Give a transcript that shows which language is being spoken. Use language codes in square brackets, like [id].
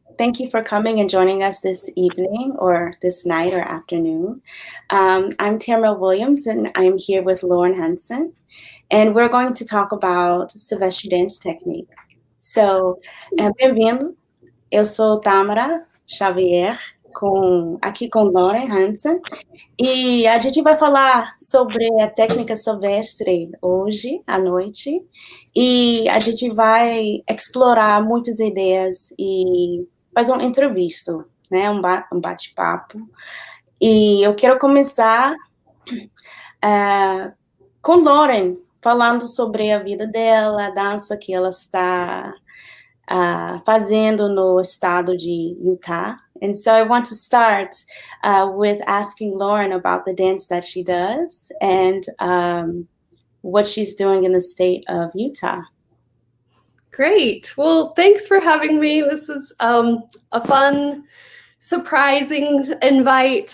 [en] Thank you for coming and joining us this evening or this night or afternoon. I'm Tâmara Williams and I'm here with Lorin Hansen, and we're going to talk about Silvestre Dance Technique. [pt] So, bem-vindo. Eu sou Tâmara Xavier, aqui com Lorin Hansen. E a gente vai falar sobre a técnica silvestre hoje à noite. E a gente vai explorar muitas ideias e fazer uma entrevista, né? Um bate-papo. E eu quero começar com Lorin, falando sobre a vida dela, a dança que ela está fazendo no estado de Utah. [en] And so I want to start with asking Lorin about the dance that she does and what she's doing in the state of Utah. Great. Well, thanks for having me. This is a fun, surprising invite.